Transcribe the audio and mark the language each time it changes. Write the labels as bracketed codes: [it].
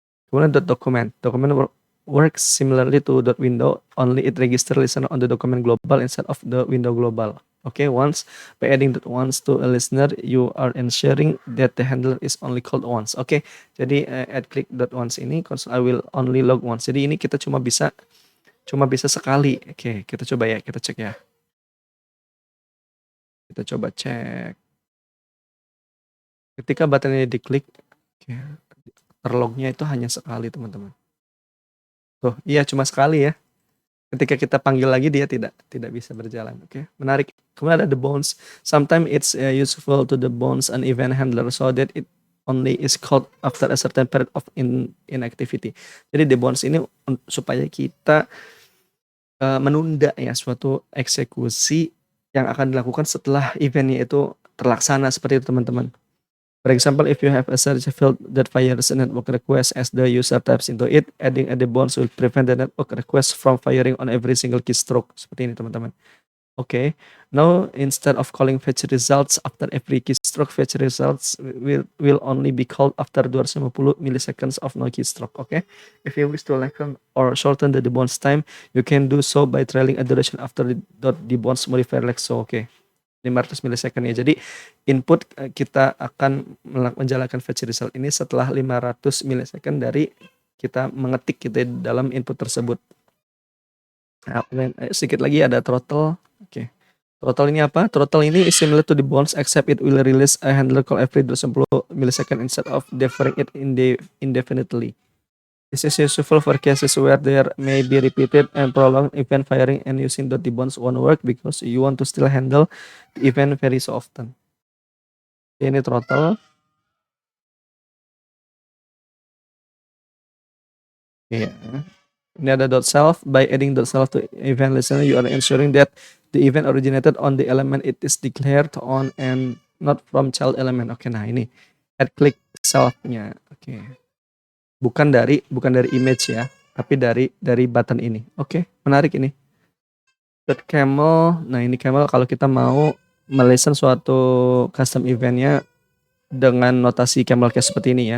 [en] Kemudian document works similarly to .window, only it register listener on the document global instead of the window global. Okay, once by adding once to a listener, you are ensuring that the handler is only called once. Okay, [id] jadi [en] add click .once ini, I will only log once. [id] Jadi ini kita cuma bisa sekali. Oke, kita coba ya, kita cek ya. Kita coba cek. Ketika button ini diklik, terlognya itu hanya sekali teman-teman. Tuh, iya cuma sekali ya. Ketika kita panggil lagi dia tidak bisa berjalan. Oke, menarik. Kemudian ada the bounce. [en] Sometimes it's useful to the bounce an event handler so that it only is called after a certain period of inactivity. [id] Jadi the bounce ini supaya kita menunda ya suatu eksekusi yang akan dilakukan setelah eventnya itu terlaksana seperti itu teman-teman. [en] For example, if you have a search field that fires a network request as the user types into it, adding a bounce will prevent the network request from firing on every single keystroke. [id] Seperti ini teman-teman. [en] Okay, now instead of calling fetch results after every keystroke, fetch results will only be called after 250 milliseconds of no keystroke. Okay, if you wish to lengthen or shorten the debounce time, you can do so by trailing a duration after the debounce modifier like so. [id] Okay, 500 millisecond ya. Jadi input kita akan menjalankan fetch result ini setelah 500 millisecond dari kita mengetik gitu dalam input tersebut. Nah, sedikit lagi ada throttle. Oke. Throttle ini apa? [en] Throttle ini is similar to the bounce except it will release a handler call every 210 millisecond instead of deferring it indefinitely. This is useful for cases where there may be repeated and prolonged event firing and using the bounce won't work because you want to still handle the event very so often. [id] Ini throttle. [en] Yeah. [id] Ini ada [en] .self. By adding .self to event listener, you are ensuring that the event originated on the element it is declared on and not from child element. [id] Oke, nah ini add click self-nya. Oke. Bukan dari image ya, tapi dari button ini. Oke, menarik ini. .camel. Nah, ini camel kalau kita mau melisten suatu custom eventnya dengan notasi camel case seperti ini ya.